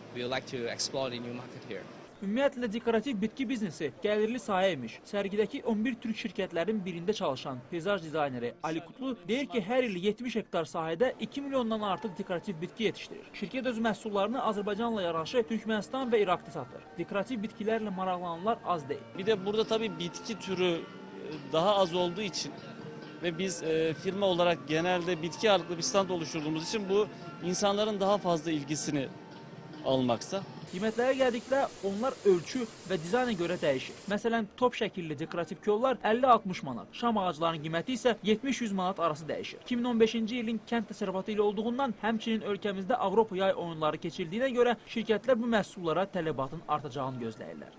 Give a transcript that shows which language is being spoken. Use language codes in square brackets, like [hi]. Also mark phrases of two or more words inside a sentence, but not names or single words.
[az] Ümumiyyətlə, dekorativ bitki biznesi gəlirli sahə imiş. Sərgidəki 11 türk şirkətlərin birində çalışan peyzaj dizayneri Ali Kutlu deyir ki, hər il 70 hektar sahədə 2 milyondan artıq dekorativ bitki yetişdirir. Şirkət öz məhsullarını Azərbaycanla yanaşı Türkmənistan və İraqda satır. Dekorativ bitkilərlə maraqlananlar az deyil. [tr] Bir de burada tabii bitki türü daha az olduğu için ve biz firma olarak genelde bitki ağırlıklı bir stand oluşturduğumuz için bu insanların daha fazla ilgisini almaksa. [az] Qiymətlərə gəldikdə onlar ölçü və dizayna görə dəyişir. Məsələn, top şəkilli dekorativ kollar 50-60 manat, şam ağaclarının qiyməti isə 70-100 manat arası dəyişir. 2015-ci ilin kənd təsərrüfatı ilə olduğundan, həmçinin ölkəmizdə Avropa yay oyunları keçirdiyinə görə şirkətlər bu məhsullara tələbatın artacağını gözləyirlər.